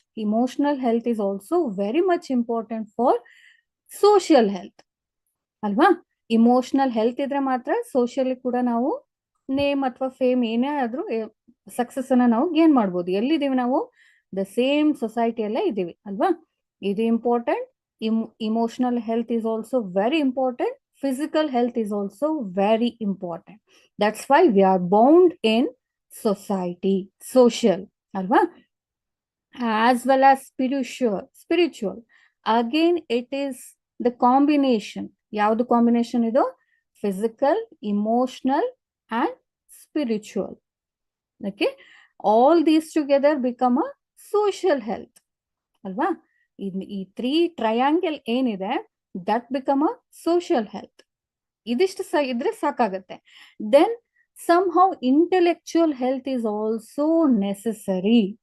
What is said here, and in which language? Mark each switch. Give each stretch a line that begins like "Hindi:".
English: Emotional health is also very much important for social health ಅಲ್ವಾ?
Kannada: Emotional health ಇದ್ರೆ ಮಾತ್ರ socially ಕೂಡ ನಾವು ನೇಮ್ ಅಥವಾ ಫೇಮ್ ಏನೇ ಆದ್ರೂ ಸಕ್ಸಸ್ ಅನ್ನ ನಾವು ಗೇನ್ ಮಾಡ್ಬೋದು. ಎಲ್ಲಿದ್ದೀವಿ ನಾವು? ದ ಸೇಮ್ ಸೊಸೈಟಿಯಲ್ಲೇ ಇದ್ದೀವಿ ಅಲ್ವಾ? ಇದು important.
English: Emotional health is also very important. Physical health is also very important. That's why we are bound in society, social, alva? As well as spiritual. Again, it is the combination.
Kannada: Yavadu combination idu?
English: Physical, emotional, and spiritual. Okay? All these together become a social health.
Kannada: Alva? ಈ 3 triangle ಏನಿದೆ,
English: That become a social health.
Kannada: ಇದಿಷ್ಟು ಇದ್ರೆ ಸಾಕಾಗತ್ತೆ.
English: Then somehow intellectual health is also necessary.